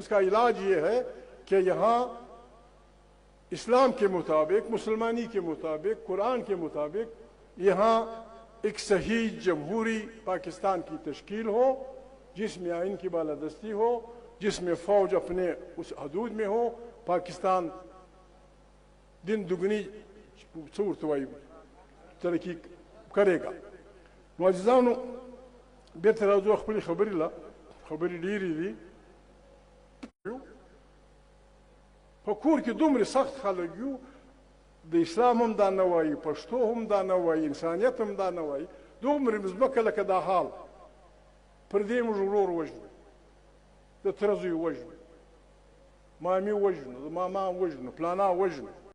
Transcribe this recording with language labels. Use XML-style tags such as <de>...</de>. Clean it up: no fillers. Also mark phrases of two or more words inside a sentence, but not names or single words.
<ur>اس کا علاج یہ ہے کہ یہاں اسلام کے مطابق, مسلمانی کے مطابق, قرآن کے مطابق یہاں ایک صحیح جمہوری پاکستان کی تشکیل ہو, جس میں آئین کی بالادستی ہو, جس میں فوج اپنے اس حدود میں ہو. پاکستان دن دگنی صورتوائی ترقی کرے گا.</ur> <ps>معززانو بیرته راځو خپلې خبرې له خبرې ډېرې دي. په کور کې دومره سخت خلک یو, د اسلام هم دا نه وایي, پښتو هم دا نه وایي, انسانیت هم دا نه وایي, دومره مځکه لکه دا حال پر دې موږ ورور وژنو, د تره زوی وژنو, مامي وژنو د ماما وژنو پلانا وژنو</ps>